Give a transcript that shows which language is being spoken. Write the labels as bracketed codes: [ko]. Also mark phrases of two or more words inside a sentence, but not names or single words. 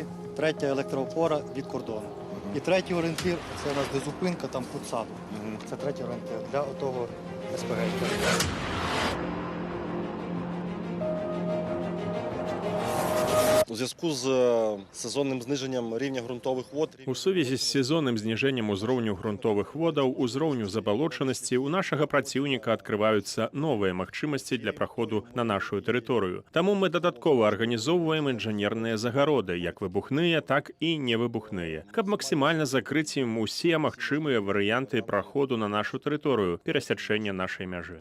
[uk] Третя електроопора від кордону. І третій орієнтир, це у нас де зупинка, там фудсаду. Це третій орієнтир для отого СПГ. У зв'язку з сезонним зниженням рівня ґрунтових вод [be] У сувязі з сезонным зніжэннем узроўню грунтовых водаў, узроўню забалочанасці у нашага праціўніка адкрываюцца новыя магчымасці для праходу на нашу тэрыторыю. Таму мы дадаткова арганізоўваем інжынерныя загароды, як выбухныя, так і невыбухныя, каб максімальна закрыць ім усе магчымыя варыянты праходу на нашу тэрыторыю, перасячэння нашай мяжы.